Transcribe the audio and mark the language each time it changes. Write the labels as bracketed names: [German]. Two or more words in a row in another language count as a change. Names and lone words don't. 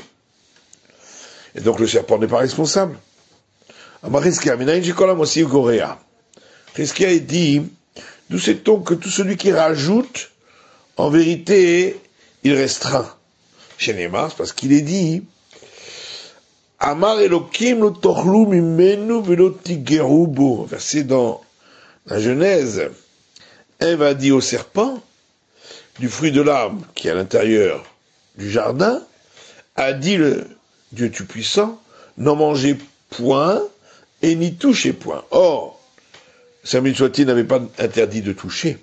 [French] Et donc le serpent n'est pas responsable. Riskia dit, d'où sait-on que tout celui qui rajoute, en vérité, il restreint. Chez Neymar, parce qu'il est dit, [Hebrew] אמר אלוקים לא תאכלו ממנו ולא תגעו בו. [French] Verset dans la Genèse, Ève a dit au serpent, du fruit de l'arbre qui est à l'intérieur du jardin, a dit le Dieu Tout-Puissant, n'en mangez point et n'y touchez point. Or, Saint-Béni soit-il n'avait pas interdit de toucher.